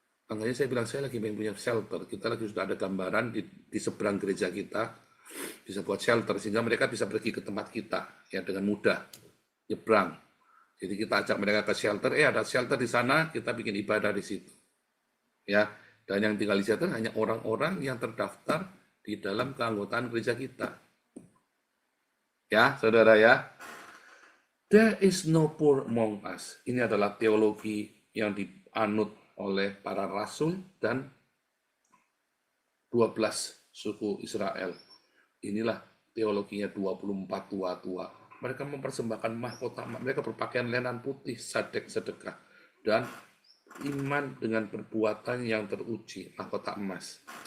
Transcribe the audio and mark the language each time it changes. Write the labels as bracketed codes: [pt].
[id] Makanya saya bilang, saya lagi punya shelter. Kita lagi sudah ada gambaran di seberang gereja kita, bisa buat shelter, sehingga mereka bisa pergi ke tempat kita ya dengan mudah, nyebrang. Jadi kita ajak mereka ke shelter, ada shelter di sana, kita bikin ibadah di situ. Ya, dan yang tinggal di shelter hanya orang-orang yang terdaftar di dalam keanggotaan gereja kita. Ya, saudara ya. [en] There is no poor among us. [id] Ini adalah teologi yang dianut oleh para rasul dan 12 suku Israel. Inilah teologinya 24 tua-tua. Mereka mempersembahkan mahkota, mereka berpakaian lenan putih, sadek sedekah, dan iman dengan perbuatan yang teruji, mahkota emas.